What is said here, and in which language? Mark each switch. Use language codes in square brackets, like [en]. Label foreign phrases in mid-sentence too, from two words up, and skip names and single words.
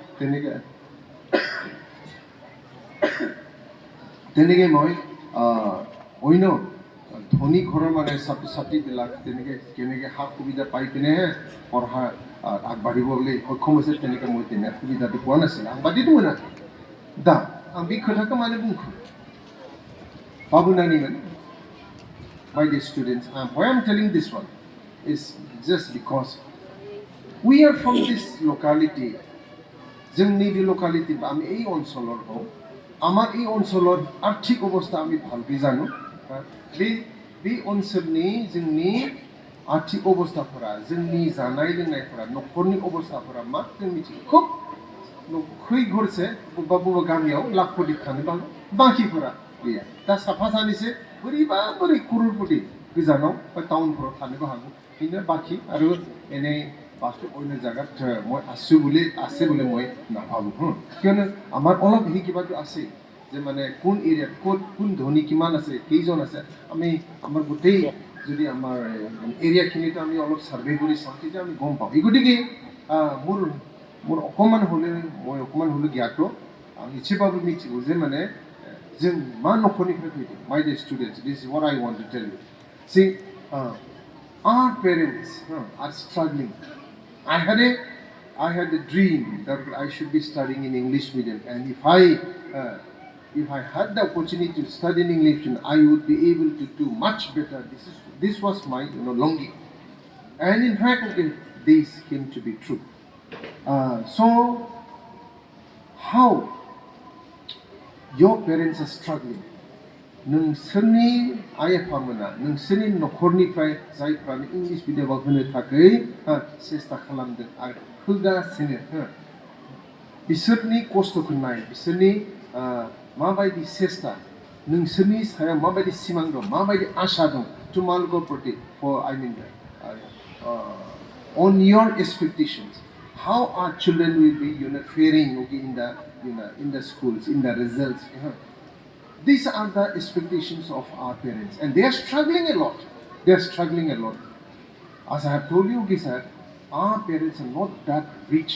[as] তেনেকৈ মই অন্য ধনী ঘৰৰ মানে ছাত্ৰ ছাত্ৰীবিলাক কেনেকৈ সা সুবিধা পাই পিনেহে পঢ়া আগবাঢ়িবলৈ সক্ষম হৈছে তেনেকৈ মই তেনে সুবিধাটো পোৱা নাছিলোঁ [brx] आं बादिथ' मोनाखै दा आं बे खोथाखौ मानो बुंखो बाबुनानिमोन [en] my dear students why I'm telling this one is just because we are from this locality जोंनि [brx] बे लकालिटि बा [as] आमी এই অঞ্চলৰ হওঁ আমাৰ এই অঞ্চলৰ আৰ্থিক অৱস্থা আমি ভালকৈ জানো बे [brx] ओनसोलनि जोंनि आर्थिक अबस्थाफोरा जोंनि जानाय लोंनायफोरा न'खरनि अबस्थाफोरा मा जों मिथियो खुब खै घरसे बबेबा गामियाव लाख कोटि थानो बाखिफोरा गैया दा साफा सानैसो बोरै करोड़पति गोजानाव बा टाउनफोराव थानोबो हागौ बेनो बाखि आरो एनै बाकी [as] অন্য জায়গাত মই আছে বুলি মই নাভাবোঁ কিয়নো আমাৰ অলপ সেই কিবাটো আছে যে মানে কোন এৰিয়াত ক'ত কোন ধনী কিমান আছে কেইজন আছে আমি আমাৰ গোটেই যদি আমাৰ এৰিয়াখিনিতো আমি অলপ ছাৰ্ভে কৰি চাওঁ তেতিয়া আমি গম পাওঁ এই গতিকে মোৰ মোৰ অকণমান হ'লে জ্ঞাত [brx] आं एसेबाबो मिथिगौ जे माने जों मा न'खरनिफ्राय फैदों [en] my dear students this is what I want to tell you see our parents are struggling. I had a dream that I should be studying in English medium, and if I had the opportunity to study in English medium, I would be able to do much better. This was my longing, and in fact, this came to be true. So, how your parents are struggling. [brx] नोंसोरनि आइ आफामोना नोंसोरनि न'खरनिफ्राय जायफ्रानो इंलिश मिडियामाव होनो थाखाय सेस्था खालामदों आरो होगासिनो बिसोरनि खस्थ'खौ नाय बिसोरनि माबायदि सेस्था नोंसोरनि सायाव माबायदि सिमां दं माबायदि आशा दं तुम्हालगो प्रति [en] for I mean on your expectations how our children will be faring in the schools in the results These are the expectations of our parents, and they are struggling a lot. As I have told you, sir, our parents are not that rich.